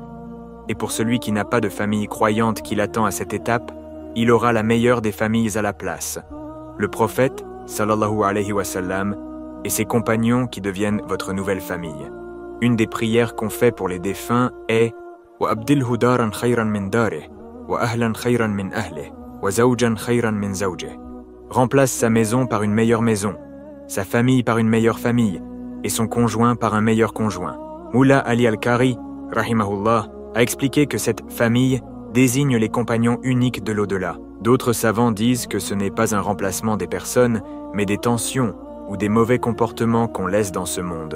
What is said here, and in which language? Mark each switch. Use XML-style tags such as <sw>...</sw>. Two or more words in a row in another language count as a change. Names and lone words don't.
<fr>Et pour celui qui n'a pas de famille croyante qui l'attend à cette étape, il aura la meilleure des familles à la place. Le prophète,</fr> <ar>صلى الله عليه وسلم,</ar> <fr>et ses compagnons qui deviennent votre nouvelle famille. Une des prières qu'on fait pour les défunts est «</fr> <ar>وأبدله دارا خيرا من داره وأهلا خيرا من أهله وزوجا خيرا من زوجه</ar> <fr>» Remplace sa maison par une meilleure maison, sa famille par une meilleure famille, et son conjoint par un meilleur conjoint. Moula Ali al-Qari, rahimahullah, a expliqué que cette famille désigne les compagnons uniques de l'au-delà. D'autres savants disent que ce n'est pas un remplacement des personnes, mais des tensions ou des mauvais comportements qu'on laisse dans ce monde.</fr>